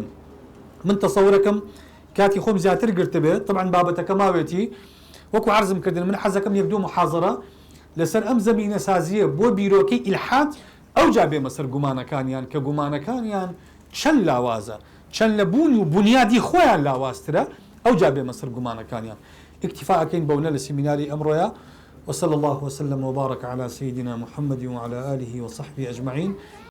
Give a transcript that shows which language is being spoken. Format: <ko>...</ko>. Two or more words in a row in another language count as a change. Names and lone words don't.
<ckb>من تەسەورەکەم کاتی خۆم زیاتر گرتە بێت طبعا بابەتەکە ماوێتی وەکو عرضم کردن من حەزەکەم یەک دوو محاضرە لەسەر ئەم زەمینە سازیە بۆ بیرۆکەی ئیلحاد ئەو جا بێمە سەر گومانەکانیان کە گومانەکانیان چەند لاوازە چەند لە بوون و بنیادی خۆیان لاوازترە ئەو جا بێمە سەر گومانەکانیان اکتفاءەکەین بەونە لە سیمیناری ئەمڕۆیە</ckb> <ar>وصلى الله وسلم وبارك على سيدنا محمد وعلى آله وصحبه أجمعين</ar>